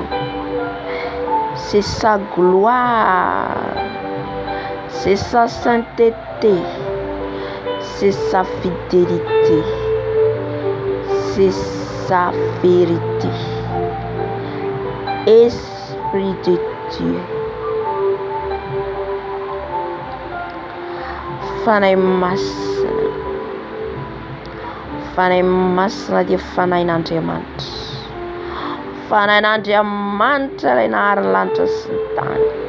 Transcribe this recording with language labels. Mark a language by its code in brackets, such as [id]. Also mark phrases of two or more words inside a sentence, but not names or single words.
[fr] C'est sa gloire. C'est sa sainteté. C'est sa fidélité. C'est sa vérité. Esprit de Dieu. [mg] Fanahy masina. Fanahy masina dia fanahin'Andriamanitra. Fanahin'Andriamanitra ilay nahary ny lanitra sy ny tany.